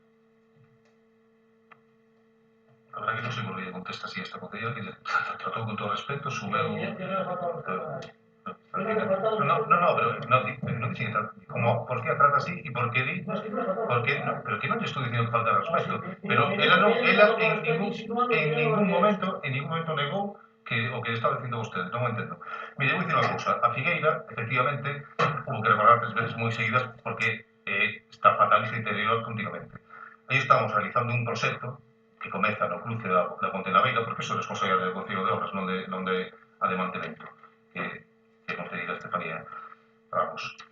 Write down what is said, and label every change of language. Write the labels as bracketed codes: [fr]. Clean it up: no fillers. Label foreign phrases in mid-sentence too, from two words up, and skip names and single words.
[es] La verdad que no sé por qué contesta así esta botella, que trató con todo respeto, sube un... No, pero no dice como por qué trata así y por qué di, pero que no te estoy diciendo que falta respeto, pero [gl] ela en ningún momento negou que o que estaba dicindo vostede, non o entendo. Mire, vou dicir unha cousa, a Figueira, efectivamente, [es] hubo que recorrer [gl] 3 veces moi seguidas porque está fatal e se deteriora continuamente. Aí estamos realizando un proxecto que comeza no cruce da Ponte Naveira, porque eso é responsabilidade do Concello de Obras, non de mantemento, que concedida Estefanía Ramos.